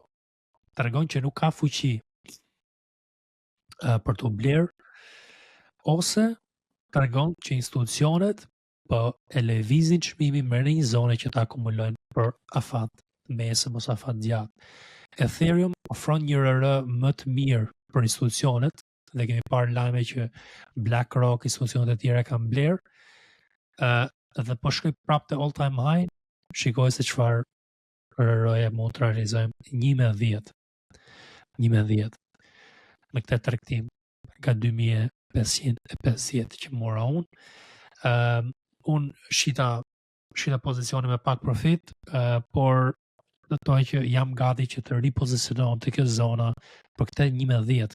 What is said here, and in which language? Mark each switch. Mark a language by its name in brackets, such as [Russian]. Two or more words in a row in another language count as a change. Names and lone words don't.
[Albanian] Tregon që nuk ka fuqi për të blerë, ose tregon që institucionet po e lëvizin çmimin në një zonë që ta akumulojnë për afat mesëm ose afat gjatë. Ethereum ofron një RR më të mirë për institucionet, dhe kemi parë lajme që BlackRock, institucionet e tjera kanë blerë, dhe po shkoj prapë te [English] all time high, [Albanian] shikoj se çfarë RR-je mund të realizojmë 1/10. 1/10 me këtë tregtim nga 2550 që mora unë. Unë shita pozicioni me pak profit, por do të thoj që jam gati që të ripozicionohem te kjo zona për këtë 1/10.